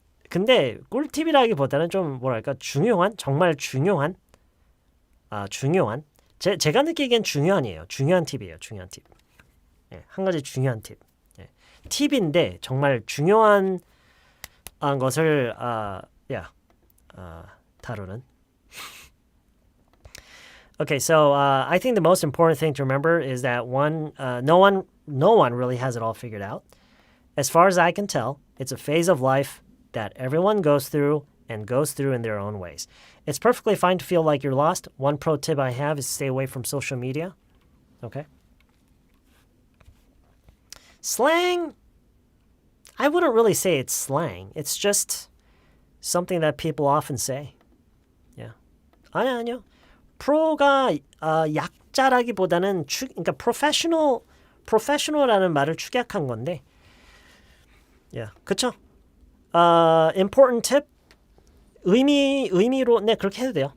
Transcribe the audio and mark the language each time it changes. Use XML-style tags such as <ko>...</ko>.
<ko>근데 꿀팁이라기보다는 좀 뭐랄까 정말 중요한 제가 느끼기엔 중요한이에요. 중요한 팁이에요. 중요한 팁. 예, 한 가지 중요한 팁. 예, 팁인데 정말 중요한 것을 다루는.</ko> <en>Okay, so I think the most important thing to remember is that no one really has it all figured out. As far as I can tell, it's a phase of life that everyone goes through in their own ways. It's perfectly fine to feel like you're lost. One pro tip I have is stay away from social media. Okay? Slang, I wouldn't really say it's slang. It's just something that people often say.</en> <ko>Yeah. 아니요. 프로가 약자라기보다는 그러니까 professional라는 말을 축약한 건데, 그쵸?</ko> <en>Important tip</en> <ko>의미로 네 그렇게 해도 돼요.</ko>